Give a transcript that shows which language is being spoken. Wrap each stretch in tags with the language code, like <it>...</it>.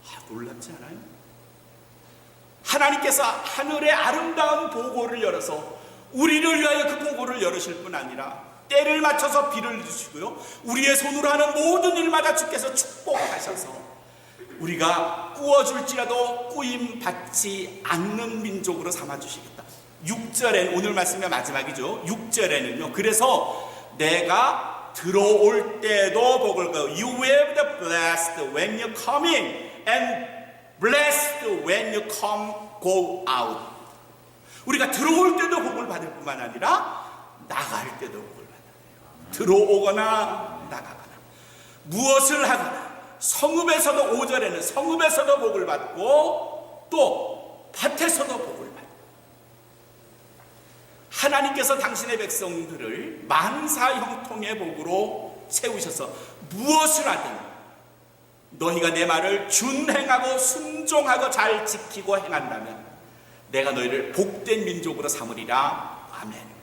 <ko>놀랍지 않아요? 하나님께서 하늘의 아름다운 보고를 열어서 우리를 위하여 그 보고를 열으실 뿐 아니라 때를 맞춰서 비를 주시고요, 우리의 손으로 하는 모든 일마다 주께서 축복하셔서 우리가 꾸어줄지라도 꾸임 받지 않는 민족으로 삼아주시겠다. 6절엔, 오늘 말씀의 마지막이죠. 6절에는요, 그래서 내가 들어올 때도 복을 거요.</ko> <en>You will be blessed when you come in and blessed when you go out.</en> <ko>우리가 들어올 때도 복을 받을 뿐만 아니라 나갈 때도 복을 받아요. 들어오거나 나가거나 무엇을 하거나 성읍에서도, 5절에는 성읍에서도 복을 받고 또 밭에서도 복을 받고, 하나님께서 당신의 백성들을 만사 형통의 복으로 세우셔서 무엇을 하든 너희가 내 말을 준행하고 순종하고 잘 지키고 행한다면 내가 너희를 복된 민족으로 삼으리라. 아멘.</ko>